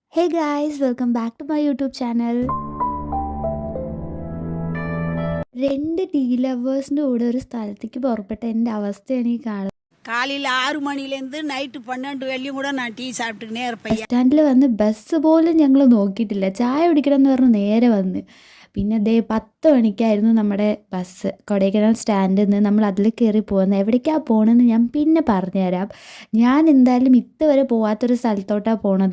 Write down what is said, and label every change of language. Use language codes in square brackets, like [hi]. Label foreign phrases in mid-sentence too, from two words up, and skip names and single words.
[en] Hey guys, welcome back to my YouTube channel. [ml] രണ്ട് ടീ ലവേഴ്സിൻ്റെ കൂടെ ഒരു സ്ഥലത്തേക്ക് പുറപ്പെട്ട എൻ്റെ അവസ്ഥയാണ് ഈ കാണുന്നത്. [ta] காலையில் 6 மணிலேருந்து நைட்டு 12 வரையும் கூட நான் டீ சாப்பிட்டுக்கினே இருப்பேன். [ml] ബസ് സ്റ്റാൻഡിൽ വന്ന് ബസ് പോലും ഞങ്ങൾ നോക്കിയിട്ടില്ല. ചായ കുടിക്കണം എന്ന് പറഞ്ഞ് നേരെ വന്ന്. പിന്നെ ദേ 10 മണിക്കായിരുന്നു നമ്മുടെ ബസ്. കൊടൈക്കനാൽ സ്റ്റാൻഡിൽ നിന്ന് നമ്മൾ അതിൽ കയറി പോകുന്നത്. എവിടേക്കാണ് പോകണമെന്ന് ഞാൻ പിന്നെ പറഞ്ഞുതരാം. ഞാൻ എന്തായാലും ഇതുവരെ പോകാത്തൊരു സ്ഥലത്തോട്ടാണ് പോണത്.